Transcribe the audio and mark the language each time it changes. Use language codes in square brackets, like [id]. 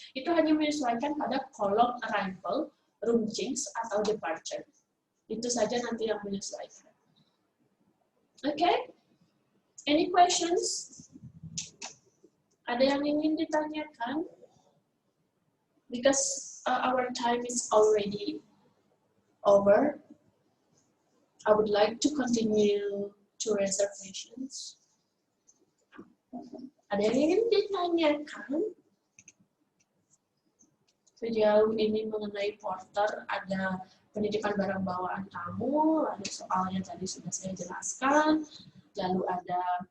[id] Itu hanya menyesuaikan pada kolom arrival, room change, atau departure. Itu saja nanti yang menyesuaikan. Okay? [en] Any questions? [id] Ada yang ingin ditanyakan? [en] because our time is already over, I would like to continue to reservations. [id] Ada yang ingin ditanyakan? Sejauh ini mengenai porter, ada penitipan barang bawaan tamu, lalu soalnya tadi sudah saya jelaskan, lalu ada